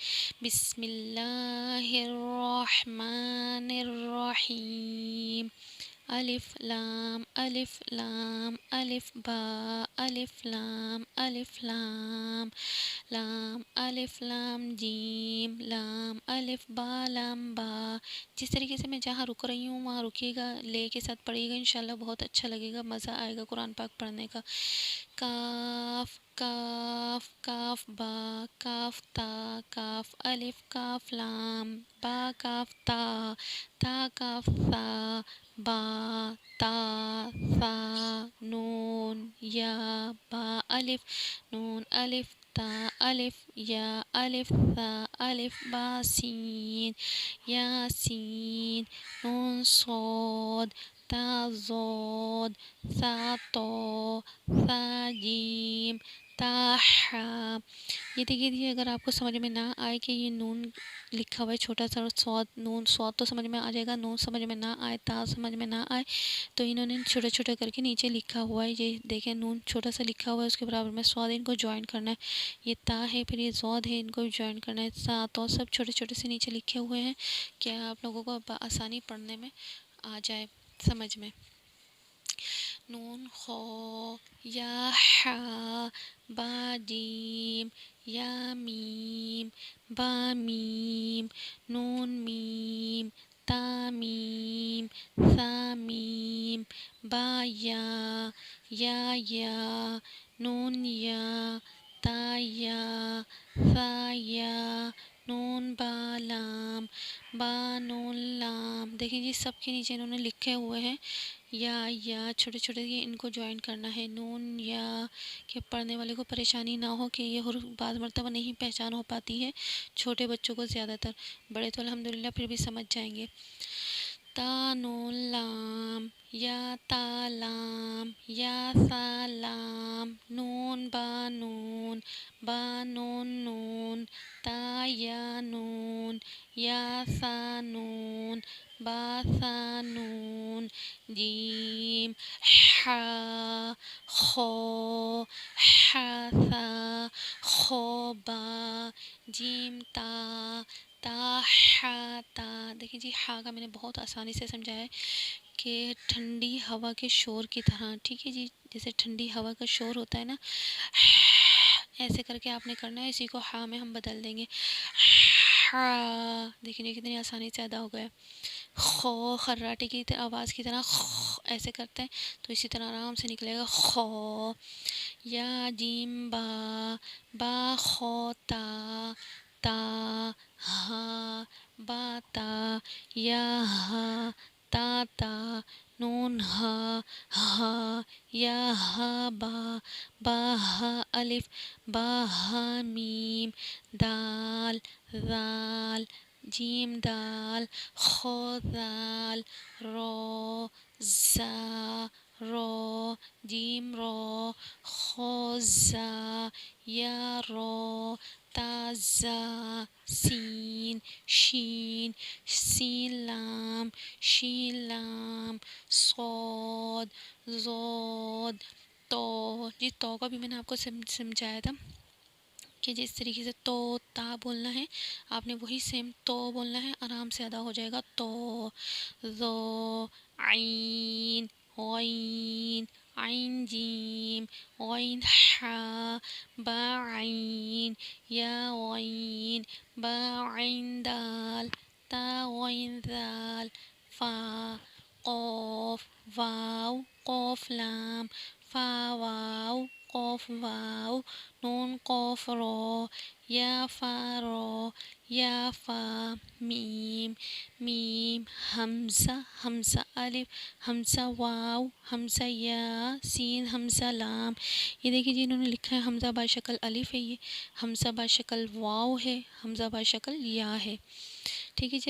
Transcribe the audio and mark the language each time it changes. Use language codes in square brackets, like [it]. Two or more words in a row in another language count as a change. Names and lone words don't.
[ar] بسم اللہ الرحمن الرحیم، [ur] الف لام الف لام الف با الف لام الف لام، لام الف لام جیم، لام الف با لام با۔ جس طریقے سے میں جہاں رک رہی ہوں وہاں رکیے گا، لے کے ساتھ پڑھیے گا، [ar] انشاءاللہ [ur] بہت اچھا لگے گا، مزہ آئے گا قرآن پاک پڑھنے کا۔ کاف کاف کاف با کاف تا کاف الف کاف لام، با کاف تا تا کاف ثا، با تا ثا، نون یا با الف، نون الف تا الف یا الف ثا الف با سین، یا سین، نون صاد، تا ضاد، ثا طا، ثا جیم، تا حا۔ یہ دیکھیے، اگر آپ کو سمجھ میں نہ آئے کہ یہ نون لکھا ہوا ہے چھوٹا سا سواد، نون سواد تو سمجھ میں آ جائے گا، نون سمجھ میں نہ آئے، تا سمجھ میں نہ آئے تو انہوں نے چھوٹا چھوٹا کر کے نیچے لکھا ہوا ہے، یہ دیکھیں نون چھوٹا سا لکھا ہوا ہے، اس کے برابر میں سواد، ان کو جوائن کرنا ہے۔ یہ تا ہے، پھر یہ زود ہے، ان کو جوائن کرنا ہے۔ سا تو سب چھوٹے چھوٹے سے نیچے لکھے ہوئے ہیں کہ آپ لوگوں کو آسانی پڑھنے میں آ جائے، سمجھ میں۔ نون خو، یا حا، با جیم، یا میم، با میم، نون میم، تا میم، ثا میم، با یا، یا، نون یا، تا یا، ثا یا، نون با لام، با نون لام۔ دیکھیں جی، سب کے نیچے انہوں نے لکھے ہوئے ہیں یا چھوٹے چھوٹے، یہ ان کو جوائن کرنا ہے۔ نون یا کہ پڑھنے والے کو پریشانی نہ ہو کہ یہ حروف بعض مرتبہ نہیں پہچان ہو پاتی ہے، چھوٹے بچوں کو زیادہ تر، بڑے تو الحمدللہ پھر بھی سمجھ جائیں گے۔ تا نون لام، یا تا لام، یا ثا لام، نون با نون، با نون نون، تا یا نون، یا ثا نون، با ثا نون جیم حا خو حا ثا خو با جیم تا تا حا تا۔ دیکھیں جی ہا کا میں نے بہت آسانی سے سمجھایا ہے کہ ٹھنڈی ہوا کے شور کی طرح، ٹھیک ہے جی، جیسے ٹھنڈی ہوا کا شور ہوتا ہے نا، ایسے کر کے آپ نے کرنا ہے، اسی کو ہا میں ہم بدل دیں گے، ہا، دیکھیں جی کتنی آسانی سے ادا ہو گیا۔ خو خراٹے کی آواز کی طرح ایسے کرتے ہیں تو اسی طرح آرام سے نکلے گا خو۔ یا جیم با با خو تا تا ہا با تا یا ہا تا تا نون ہا ہا یا ہا با با ہا الف با ہا میم دال ذال جیم دال خو ذال رو زا رو جیم رو خو زا یا رو تا زا سین شین سین لام شین لام صاد زود تو۔ جی تو کا بھی میں نے آپ کو سمجھایا تھا کہ جس طریقے سے تو تا بولنا ہے آپ نے وہی سیم تو بولنا ہے، آرام سے ادا ہو جائے گا تو۔ ذو عین غین عین جیم غین حا با عین یا غین با عین دال تا غین ذال فا قوف واو قوف لام فا واو قوف واو نون قوف رو یا فا رو یا فا میم میم حمزہ حمزہ الف حمزہ واو حمزہ یا سین حمزہ لام۔ یہ دیکھیے جی انہوں نے لکھا ہے حمزہ باشکل الف ہے، یہ حمزہ باشکل واو ہے، حمزہ باشکل یا ہے، ٹھیک ہے جی۔